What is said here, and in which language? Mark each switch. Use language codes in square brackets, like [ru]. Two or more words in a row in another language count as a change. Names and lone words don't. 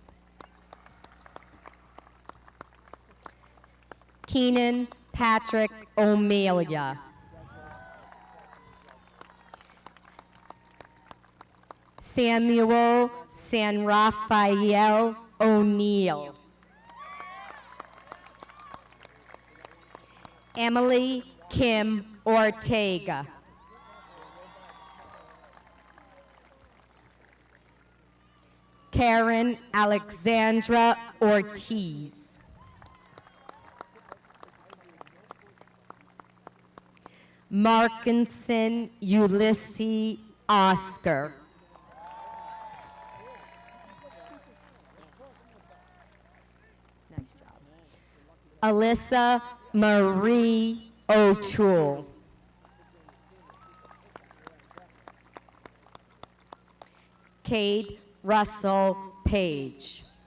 [en] Keenan Patrick O'Melia. Samuel San Rafael O'Neill. Emily Kim Ortega. Karen Alexandra Ortiz. Markinson Ulysses Oscar. Nice job. Alyssa Marie O'Toole. Cade Russell Page.